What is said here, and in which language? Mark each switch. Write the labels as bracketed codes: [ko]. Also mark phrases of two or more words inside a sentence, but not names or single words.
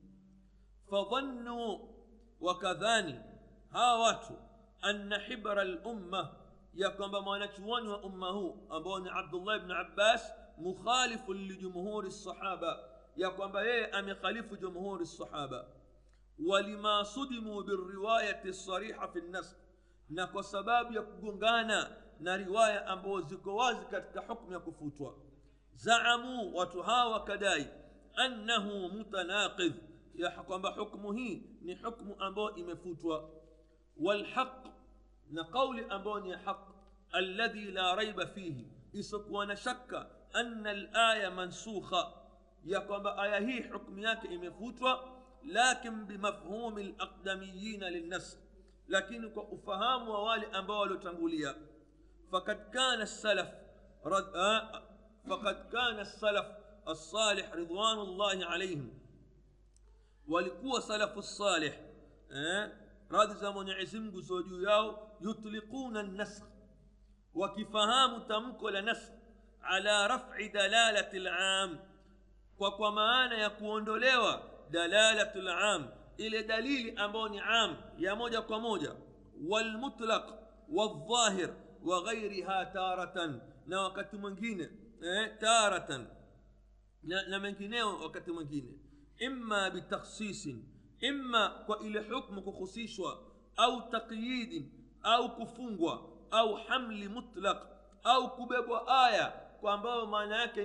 [sw] Fadhannu, wakadhani hawa watu, [ar] أن حبر الأمة, [sw] ya kwamba mwanachuoni wa umma huu ambao ni Abdullah ibn Abbas, [ar] مخالف لجمهور الصحابة, [sw] ya kwamba yeye amekhalifu [ar] جمهور الصحابة. ولما صدم بالروايات الصريحة في النسخ, [sw] na kwa sababu ya kugongana na riwaya ambazo ziko wazi katika hukumu ya kufutwa. Zaamu, watu hawa kadai, [ar] أنه متناقض, [sw] ya kwamba hukumu hii ni hukumu ambayo imefutwa. Walhaq, na qawli ambayo ni haq, [ar] الذي لا ريب فيه, [sw] isokuwa na shakka, [ar] أن الآية منسوخة, [sw] ya kwamba aya hii hukumu yake imefutwa, [ar] لكن بمفهوم الأقدمين للنسخ, [sw] lakini kwa ufahamu wa wale ambao waliotangulia. [ar] فقد كان السلف الصالح رضوان الله عليهم, [sw] walikuwa [ar] سلف صالح, [sw] radhi za Mwenyezi Mungu ziwe juu yao, [ar] يطلقون النسخ, [sw] wakifahamu tamko la nasakh, [ar] على رفع دلالة العام, [sw] kwa maana ya kuondolewa [ar] دلالة العام, [sw] ile dalili ambayo ni am, ya moja kwa moja, [ar] والمطلق والظاهر وغيرها تارة [sw] na wakati mwingine taratan na mengineo wakati mwingine [ar] إما بتخصيص [sw] imma kwa ile hukumu kukhusishwa au taqyid au kufungwa au [ar] حمل مطلق [sw] au kubebwa aya kwa ambayo maana yake